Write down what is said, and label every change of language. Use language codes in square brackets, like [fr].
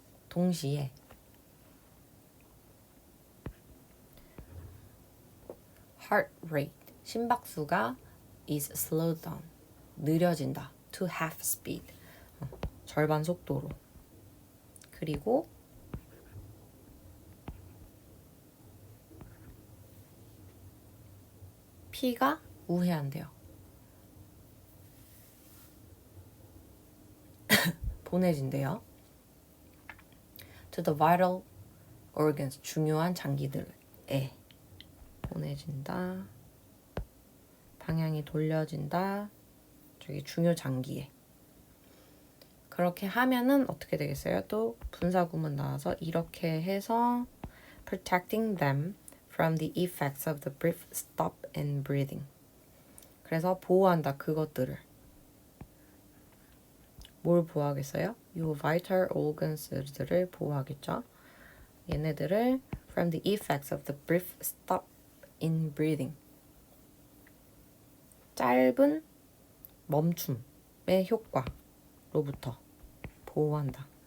[ko] 동시에 [en] heart rate, [ko] 심박수가 [en] is slowed down, [ko] 느려진다. [en] to half speed, [ko] 절반 속도로. 그리고 피가 우회한대요. 보내진대요. [en] To the vital organs, [ko] 중요한 장기들에 보내진다. 방향이 돌려진다. 저기 중요 장기에. 그렇게 하면은 어떻게 되겠어요? 또 분사구문 나와서 이렇게 해서 [en] protecting them from the effects of the brief stop in breathing. [ko] 그래서 보호한다 그것들을. 뭘 보호하겠어요? 요 [en] vital organs [ko] 들을 보호하겠죠. 얘네들을 [en] from the effects of the brief stop in breathing. [ko] 짧은 멈춤의 효과로부터 보호한다.